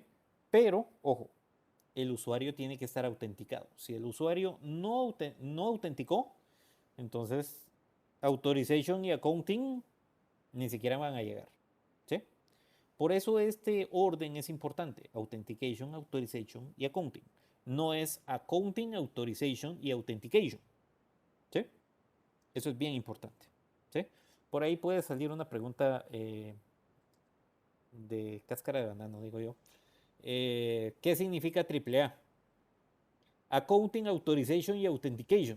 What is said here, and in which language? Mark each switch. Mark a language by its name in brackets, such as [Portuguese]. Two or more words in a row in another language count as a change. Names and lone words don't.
[Spanish] Pero, ojo, el usuario tiene que estar autenticado. Si el usuario no autenticó, entonces authorization y accounting ni siquiera van a llegar. ¿Sí? Por eso este orden es importante. [English] Authentication, authorization y accounting. [Spanish] No es [English] accounting, authorization y authentication. [Spanish] ¿Sí? Eso es bien importante. ¿Sí? Por ahí puede salir una pregunta de cáscara de banano, digo yo. ¿Qué significa AAA? [English] Accounting, Authorization y Authentication.